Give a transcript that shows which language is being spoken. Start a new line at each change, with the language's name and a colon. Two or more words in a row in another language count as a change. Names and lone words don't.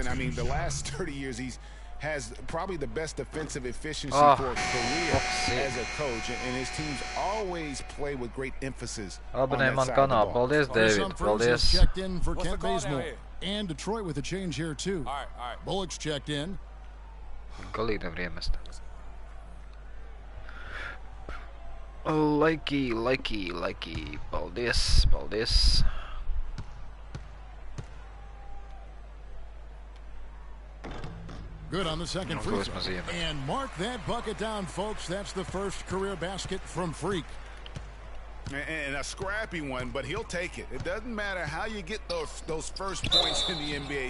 English: I mean, the last 30 years, he's has probably the best defensive efficiency for a career as a coach, and his teams always play with great emphasis on that side of the ball.
Latvian: Paldies, David. Paldies.
English: Checked in for Kent Bazemore. And Detroit with a change here, too. All right. Bullock's checked in.
Latvian: Galīgi nevar iemest. Laiki. Paldies.
English: Good on the second free throw. And mark that bucket down, folks. That's the first career basket from Freak. And a scrappy one, but he'll take it. It doesn't matter how you get those first points in the NBA.